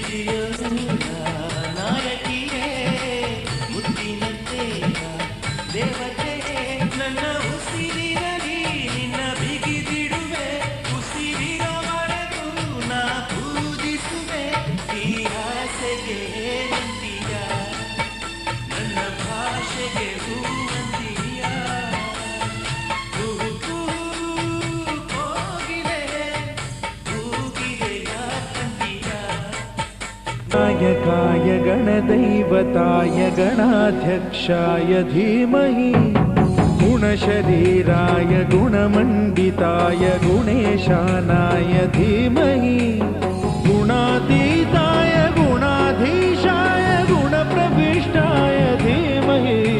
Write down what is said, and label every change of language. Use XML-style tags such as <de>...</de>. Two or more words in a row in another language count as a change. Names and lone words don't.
<kn>ನಾಯಕಿಯೇ ಮುತ್ತಿನಂತೆ ದೇವತೆ ನನ್ನ ಉಸಿರಿರಲಿ ನಿನ್ನ ಬಿಗಿದಿಡುವೆ ಉಸಿರಿರವರೆಗೂ ನಾ ಪೂಜಿಸುವೆ ಈ ಆಸೆಗೆ ನಂದಿಯ ನನ್ನ ಭಾಷೆಗೆ ಹೂವಂದಿಯ</kn> <sa>नायकाय गणदैवताय गणाध्यक्षाय धीमहि गुणशरीराय गुणमण्डिताय गुणेशानाय धीमहि गुणातीताय गुणाधीशाय गुणप्रविष्टाय धीमहि</sa>